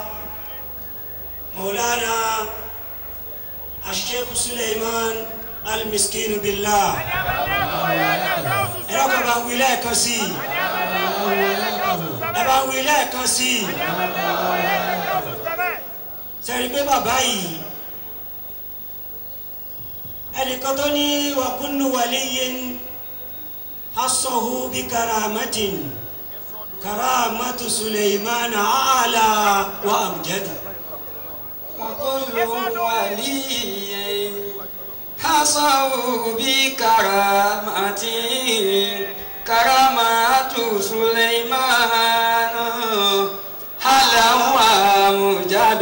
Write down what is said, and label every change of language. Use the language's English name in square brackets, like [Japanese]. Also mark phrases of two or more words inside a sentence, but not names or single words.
[Yoruba] Maulana Sheikh Suleiman Al-Miskinu Billah ẹ̀rọ kan bá ń wí lẹ́ẹ̀kan sí ẹ bá ń wí lẹ́ẹ̀kan sí sẹ́rí pé bàbá yìí ẹnìkan tó ní [Arabic] وكل ولي خصه بكرامة كرامة سليمان أعلى وأمجد. وكل ولي حصوا بكرامة كرامات سليمان هلا ومجد